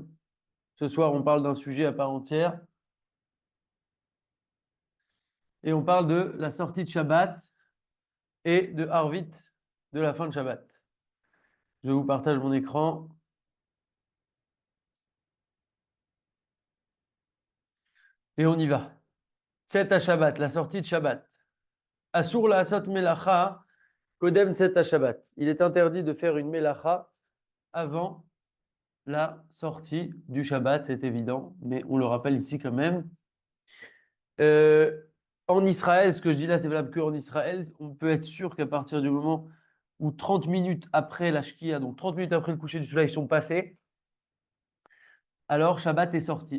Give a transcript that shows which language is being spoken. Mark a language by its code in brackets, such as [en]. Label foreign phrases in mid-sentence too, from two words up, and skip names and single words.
[fr] Ce soir, on parle d'un sujet à part entière et on parle de la sortie de Shabbat et de Harvit de la fin de Shabbat. Je vous partage mon écran et on y va. [he] צאת השבת, [fr] la sortie de Shabbat. [he] אסור לעשות מלאכה קודם צאת השבת. [fr] Il est interdit de faire une melacha avant la sortie du Shabbat, c'est évident, mais on le rappelle ici quand même. Euh, En Israël, ce que je dis là, c'est valable qu'en Israël, on peut être sûr qu'à partir du moment où 30 minutes après la Shkia, donc 30 minutes après le coucher du soleil, sont passées, alors Shabbat est sorti.